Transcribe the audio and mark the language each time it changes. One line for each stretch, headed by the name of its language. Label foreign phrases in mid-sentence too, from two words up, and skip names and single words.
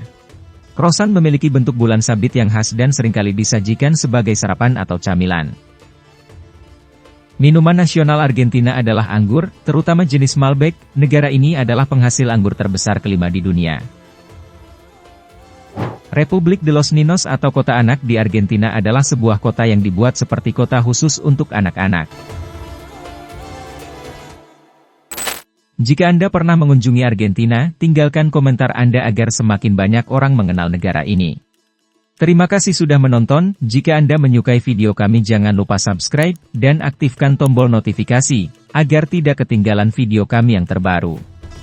Indonesian: Croissant memiliki bentuk bulan sabit yang khas dan seringkali disajikan sebagai sarapan atau camilan. Minuman nasional Argentina adalah anggur, terutama jenis Malbec. Negara ini adalah penghasil anggur terbesar kelima di dunia. Republik de los Niños atau kota anak di Argentina adalah sebuah kota yang dibuat seperti kota khusus untuk anak-anak. Jika Anda pernah mengunjungi Argentina, tinggalkan komentar Anda agar semakin banyak orang mengenal negara ini. Terima kasih sudah menonton. Jika Anda menyukai video kami jangan lupa subscribe, dan aktifkan tombol notifikasi, agar tidak ketinggalan video kami yang terbaru.